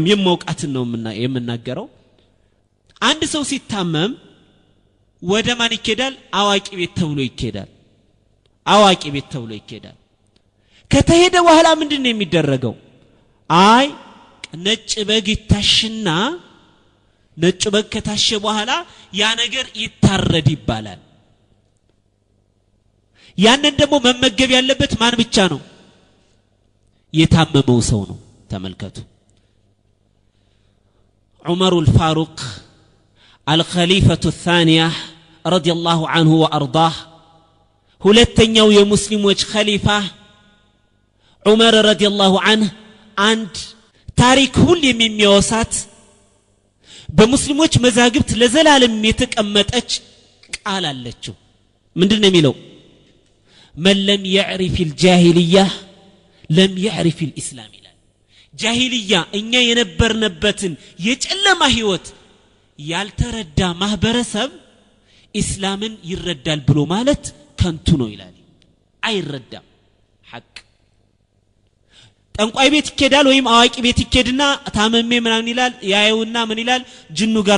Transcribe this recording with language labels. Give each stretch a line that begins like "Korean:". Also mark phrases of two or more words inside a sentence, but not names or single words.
Amharic: የማውቃትን ነው የምናገረው አንድ ሰው ሲታመም ወደ ማን ይኬዳል አዋቂ ቤት ተብሎ ይኬዳል አዋቂ ቤት ተብሎ ይኬዳል ከተሄደ በኋላ ምንድነው የሚደረገው አይ ነጭ በግ ይታሽና ነጭ በግ ከታሸ በኋላ ያ ነገር ይታረድ ይባላል ያንን ደግሞ መመገብ ያለበት ማን ብቻ ነው የታመመው ሰው ነው ተመልከቱ ዑመር
Arabic: الفاروق الخليفة الثانية رضي الله عنه وأرضاه
Amharic: ሁለተኛው የሙስሊሞች ኸሊፋ ዑመር
Arabic: رضي الله عنه
Amharic: አንድ ታሪክ ሁሉ የሚያወሳት በሙስሊሞች መዛግብት ለዘላለም የተቀመጠች ቃል አለችው ምንድነው የሚለው
Arabic: من لم يعرف الجاهلية لم يعرف الإسلام
Amharic: ይላል ጃሂልያ እኛ የነበርነበትን የጨለማ ህይወት ያልተረዳ ማህበረሰብ ኢስላምን ይረዳል ብሎ ማለት ከንቱ ነው ይላል አይረዳም ሐቅ ጠንቋይ ቤት ይኬዳል ወይም አዋቂ ቤት ይኬድና ታመሜ ምናምን ይላል ያየውና ምን ይላል ጅኑ ጋር